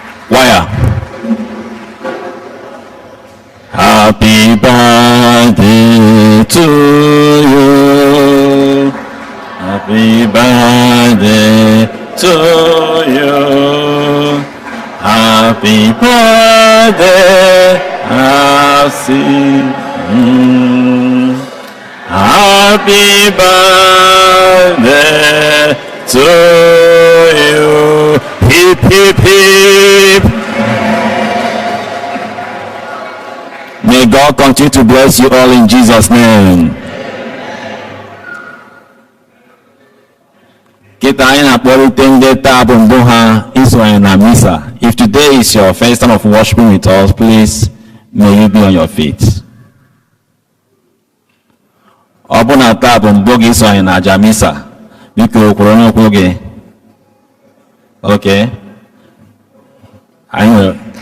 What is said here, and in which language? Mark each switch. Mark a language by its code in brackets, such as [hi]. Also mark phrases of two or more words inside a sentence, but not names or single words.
[en] Waya. Happy birthday to you. Happy birthday to you. Happy birthday, Asi. Mm. Happy birthday to you. Hip, hip, hip. May God continue to bless you all in Jesus' name. [ig] Kịta anyị na-akpọlite ndị taa bụ mbụ ha isonye na misa. [en] If today is your first time of worshiping with us, please, may you be on your feet. [ig] Ọ bụ na taa bụ mbụ gị isonye na aja misa, biko, kwụrụ n'ụkwụ gị. Okay. Anyị nwere.